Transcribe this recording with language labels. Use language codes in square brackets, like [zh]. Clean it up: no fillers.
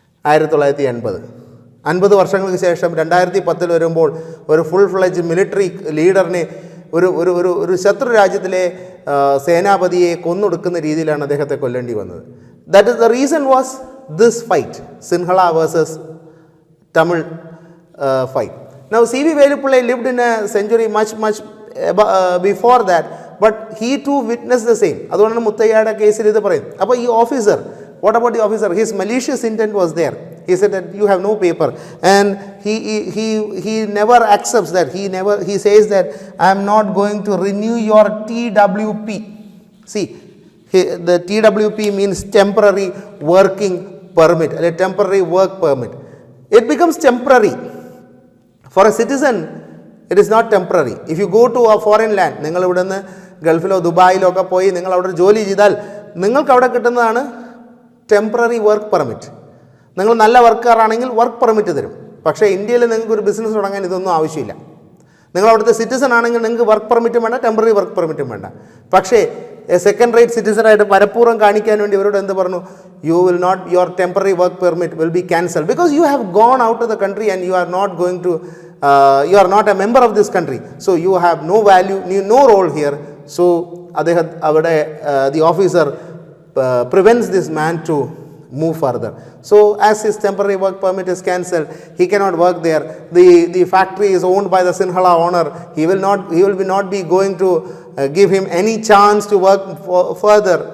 [ml] 1980 50 വർഷങ്ങൾക്ക് ശേഷം 2010 വരുമ്പോൾ ഒരു ഫുൾ ഫ്ലെഡ്ജ് മിലിറ്ററി ലീഡറിനെ ഒരു ശത്രു രാജ്യത്തിലെ സേനാപതിയെ കൊന്നൊടുക്കുന്ന രീതിയിലാണ് അദ്ദേഹത്തെ കൊല്ലേണ്ടി വന്നത്. [en] That is the reason was this fight, Sinhala versus Tamil fight. Now C.V. Velupillai lived in a century much before that, but he too witnessed the same. [ml] അതുകൊണ്ടാണ് മുത്തയ്യയുടെ കേസിൽ ഇത് പറയും. അപ്പോൾ ഈ [en] Officer, what about the officer? His malicious intent was there. He said that you have no paper, and he never accepts that. He says that I am not going to renew your TWP. See, the TWP means temporary working permit, a temporary work permit. It becomes temporary. For a citizen, It is not temporary. If you go to a foreign land, [ml] നിങ്ങൾ ഇവിടെ നിന്ന് ഗൾഫിലോ ദുബായിലോ ഒക്കെ പോയി നിങ്ങൾ അവിടെ ജോലി ചെയ്താൽ നിങ്ങൾക്ക് അവിടെ കിട്ടുന്നതാണ് ടെമ്പററി വർക്ക് പെർമിറ്റ്. നിങ്ങൾ നല്ല വർക്കറാണെങ്കിൽ വർക്ക് പെർമിറ്റ് തരും. പക്ഷേ ഇന്ത്യയിൽ നിങ്ങൾക്ക് ഒരു ബിസിനസ് തുടങ്ങാൻ ഇതൊന്നും ആവശ്യമില്ല. നിങ്ങൾ അവിടുത്തെ സിറ്റിസൺ ആണെങ്കിൽ നിങ്ങൾക്ക് വർക്ക് പെർമിറ്റും വേണ്ട, ടെമ്പററി വർക്ക് പെർമിറ്റും വേണ്ട. പക്ഷേ സെക്കൻഡ് റേറ്റ് സിറ്റിസണായിട്ട് പരപ്പൂർവ്വം കാണിക്കാൻ വേണ്ടി ഇവരോട് എന്ത് പറഞ്ഞു? [en] Your temporary work permit will be cancel because you have gone out of the country and you are not going to you are not a member of this country, so you have no value, no role here. So the officer prevents this man to move further. So as his temporary work permit is cancelled, he cannot work there. The factory is owned by the Sinhala owner. He will not be going to give him any chance to work further.